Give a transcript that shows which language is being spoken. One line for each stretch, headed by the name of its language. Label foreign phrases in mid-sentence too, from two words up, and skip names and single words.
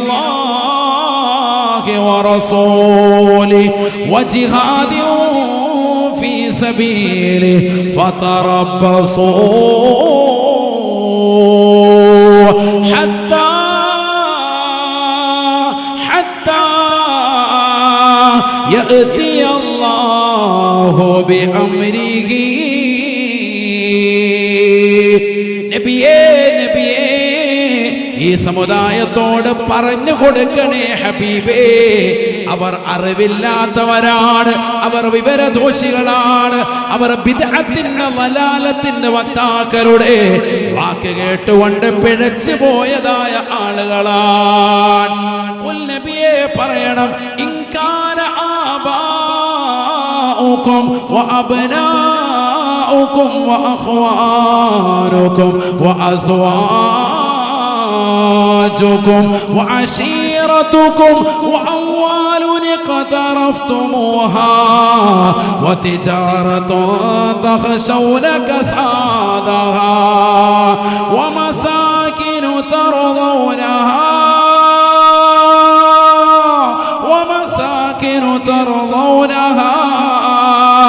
Arabic: الله ورسوله وجهاد في سبيله فتربصوا حتى يأتي الله بأمره.
Malayalam: നബിയേ ഈ സമുദായത്തോട് പറഞ്ഞു കൊടുക്കണേ ഹബീബേ, അവർ അറിവില്ലാത്തവരാണ്, അവർ വിവരദോഷികളാണ്, അവർ ബിദ്അത്തിന്റെ വലാലത്തിന്റെ വക്താക്കളുടെ വാക്ക് കേട്ടുകൊണ്ട് പിഴച്ചു പോയതായ ആളുകളാണ്. ഖുൽ നബിയെ പറയണം, ഇൻകാന
Arabic: آباؤكم وأبناؤكم وإخوانكم وأزواجكم وعشيرتكم وأموال اقترفتموها وتجارة تخشون كسادها ومساكن ترضونها